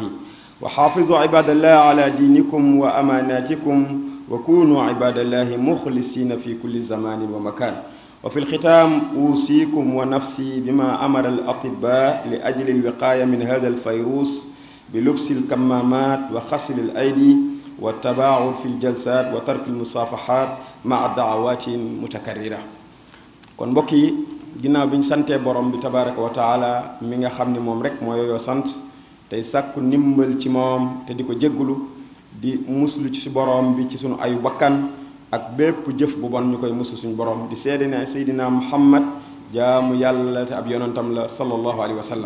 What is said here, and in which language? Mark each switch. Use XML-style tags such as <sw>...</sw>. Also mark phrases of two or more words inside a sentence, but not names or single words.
<ar>وحافظوا عباد الله على دينكم وأماناتكم، وكونوا عباد الله مخلصين في كل زمان ومكان. وفي الختام أوصيكم ونفسي بما أمر الأطباء لأجل الوقاية من هذا الفيروس بلبس الكمامات وغسل الأيدي والتباعد في الجلسات وترك المصافحات مع دعوات متكررة.</ar> <wo>kon mbokk yi, ginnaaw bi ñu santee borom bi</wo> <ar>تبارك وتعالى</ar> <wo>mi nga xam ni moom rek moo yooyoo sant, tey sàkku ndimbal ci moom te di ko jéggulu, di muslu ci borom bi ci sunu ayu bakkan ak bépp jëf bu bon ñu koy muslu suñu borom, di seede ne Seydina Muhammad jaamu yàlla te ab yonantam la</wo> <ar>صلى الله عليه وسلم.</ar>